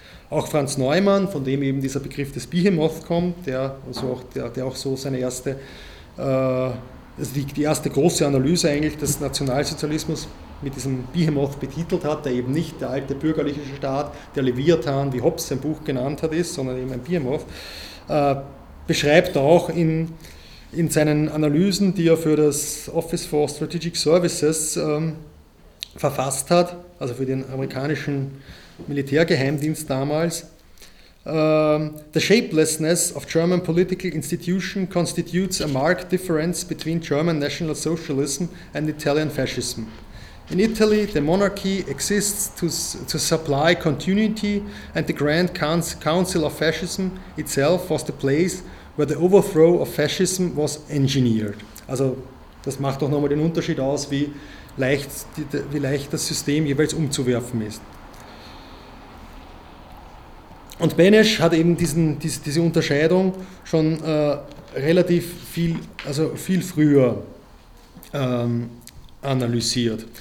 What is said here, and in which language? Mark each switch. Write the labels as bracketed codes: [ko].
[de] Auch Franz Neumann, von dem eben dieser Begriff des Behemoth kommt, der auch die erste große Analyse eigentlich des Nationalsozialismus mit diesem Behemoth betitelt hat, der eben nicht der alte bürgerliche Staat, der Leviathan, wie Hobbes sein Buch genannt hat, ist, sondern eben ein Behemoth, beschreibt auch in seinen Analysen, die er für das Office for Strategic Services verfasst hat, also für den amerikanischen Militärgeheimdienst damals. [en] The shapelessness of German political institution constitutes a marked difference between German National Socialism and Italian Fascism. In Italy, the monarchy exists to supply continuity, and the Grand Council of Fascism itself was the place where the overthrow of fascism was engineered. [de] Also, das macht doch nochmal den Unterschied aus, wie leicht das System jeweils umzuwerfen ist. Und Benesch hat eben diese Unterscheidung schon relativ viel früher analysiert.